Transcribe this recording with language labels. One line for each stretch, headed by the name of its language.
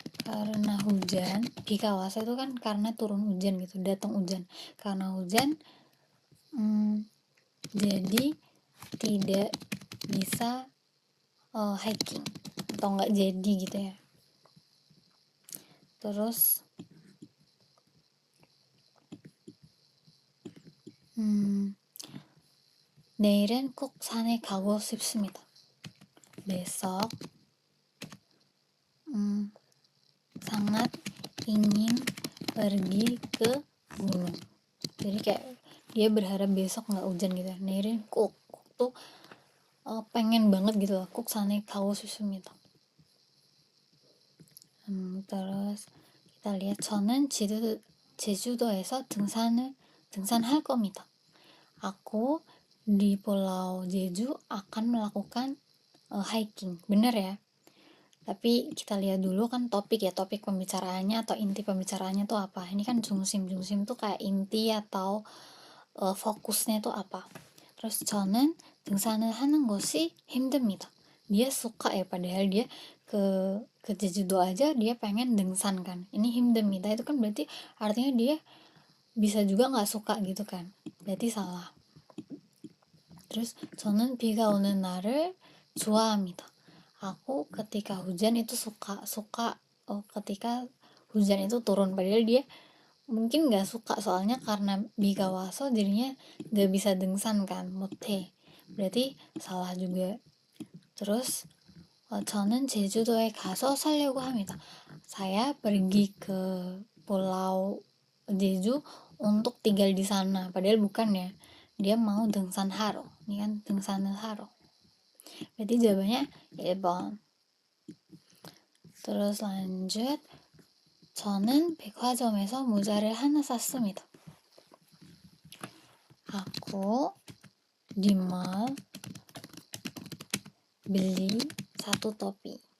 Indonesian: karena hujan, biga waso itu kan karena turun hujan gitu, datang hujan. Karena hujan, jadi tidak bisa hiking atau nggak jadi gitu ya.
Korean: Terus 내일은 꼭 산에 가고 싶습니다.
Indonesian: besok sangat ingin pergi ke gunung. Jadi kayak dia berharap besok nggak hujan gitu.
Korean: 내일은 꼭
Indonesian: tuh pengen banget gitu loh.
Korean: 꼭 산에 가고 싶습니다.
Indonesian: terus kita lihat
Korean: 저는 제주도에서 등산할 겁니다.
Indonesian: Aku di Pulau Jeju akan melakukan hiking. Bener ya? Tapi kita lihat dulu kan topik pembicaraannya atau inti pembicaraannya tuh apa. Ini kan jungsim tuh kayak inti atau fokusnya tuh apa.
Korean: Terus 저는 등산을 하는 것이 힘듭니다.
Indonesian: Dia suka ya, padahal dia ke Jeju aja dia pengen 등산 kan. Ini 힘듭니다 itu kan berarti artinya dia bisa juga nggak suka gitu kan. Berarti salah.
Korean: terus 저는 비가 오는 날을 좋아합니다.
Indonesian: Aku ketika hujan itu suka ketika hujan itu turun, padahal dia mungkin nggak suka soalnya karena biga waso jadinya nggak bisa 등산 kan, 못해. berarti salah juga.
Korean: Terus 저는 제주도에 가서 살려고 합니다.
Indonesian: Saya pergi ke Pulau Jeju untuk tinggal di sana, padahal bukan ya, dia mau
Korean: 등산 하러.
Indonesian: Ini kan
Korean: 등산을 하러.
Indonesian: berarti jawabannya 1번. terus lanjut,
Korean: 저는 백화점에서 모자를 하나 샀습니다.
Indonesian: Aku di mall beli satu topi.